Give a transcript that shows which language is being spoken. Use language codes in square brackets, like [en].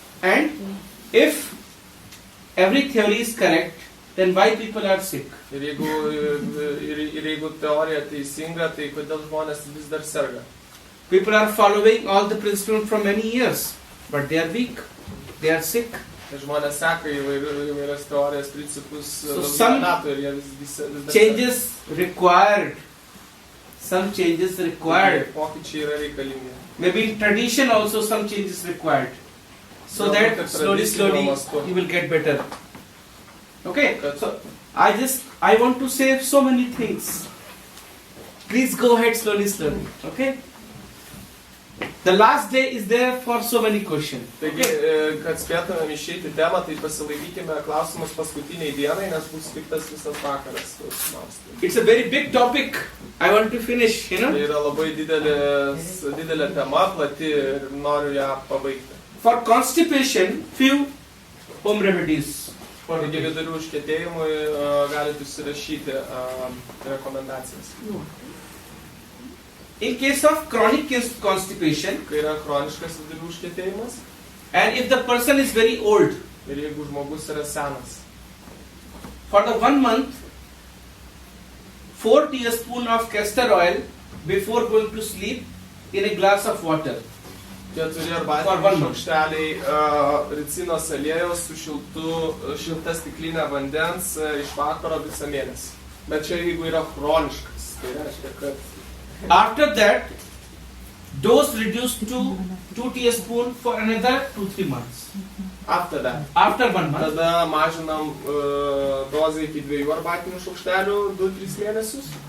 [en] And if every theory is correct, then why people are sick? [lt] Ir jeigu teorija teisinga, tai kodėl žmonės vis dar serga? [en] People are following all the principles from many years, but they are weak, they are sick. [lt] Žmonės seka įvairias teorijas, principus metų ir jie vis dar [en] changes required. Some changes required. [lt] Pokyčiai yra reikalingi. [en] Maybe in tradition also some changes required. So that slowly you will get better. Okay, so I want to say so many things. Please go ahead slowly. Okay? The last day is there for so many questions. [lt] Taigi, kad spėtumėm išeiti temą, tai pasilaikykime klausimus paskutiniai dienai, nes bus skirtas visas vakaras. [en] It's a very big topic. I want to finish, you know. [lt] Tai yra labai didelė tema, plati ir noriu ją pabaigti. [en] For constipation, few home remedies. [lt] Taigi vidurių užkietėjimui galite užsirašyti rekomendacijas. [en] In case of chronic constipation, [lt] kai yra chroniškas vidurių užkietėjimas, [en] and if the person is very old, [lt] ir jeigu žmogus yra senas, [en] for the 1 month, 4 teaspoons of castor oil before going to sleep in a glass of water. [lt] 4 arbatiniai šaukšteliai ricinos aliejaus su šilta stiklinė vandens iš vakaro visą mėnesį. Bet čia jeigu yra chroniškas, tai reiškia, kad [en] After that, dose reduced to 2 teaspoons for another 2-3 months. after that. After 1 month, [lt] Tada mažinam dozę iki 2 arbatinių šaukštelių 2-3 mėnesius.